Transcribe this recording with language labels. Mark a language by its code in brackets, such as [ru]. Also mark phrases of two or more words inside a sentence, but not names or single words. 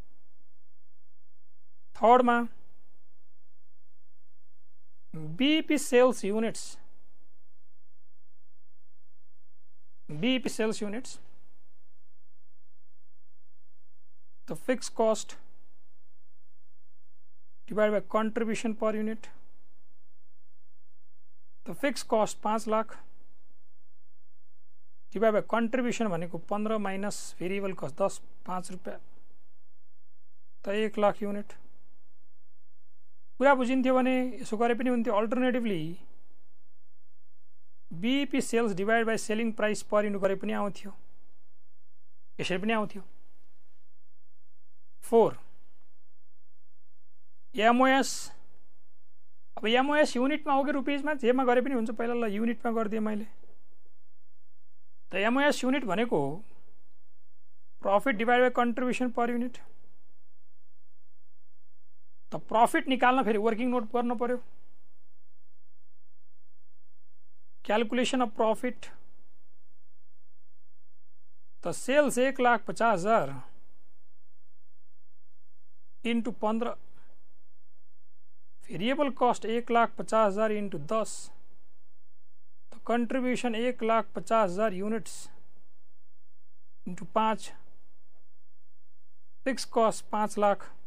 [en] थर्ड में BP sales units तो fixed cost divide by contribution per unit [ne] तो [en] fixed cost [ne] 5 लाख [en] divide by contribution [ne] भनेको 15 [en] minus variable cost [ne] 5 रुपियाँ त 1 लाख युनिट कुरा बुझिन्थ्यो भने यसो गरे पनि हुन्थ्यो अल्टरनेटिभली [en] BP sales divide by selling price per unit [ne] गरे पनि आउँथ्यो यसरी पनि आउँथ्यो 4 एमओएस अब एमओएस युनिटमा हो कि रुपिजमा जेमा गरे पनि हुन्छ पहिला ल युनिटमा गरिदिएँ मैले तो [en] MOS unit [ne] भनेको [en] profit divide by contribution per unit [ne] तो प्रॉफिट निकाल्न फेरि [en] working note [ne] गर्नु पर्यो [en] calculation of profit तो sales 1,50,000 into 15 variable cost 1,50,000 into 10 contribution 1,50,000 units into 5 fixed cost 5 लाख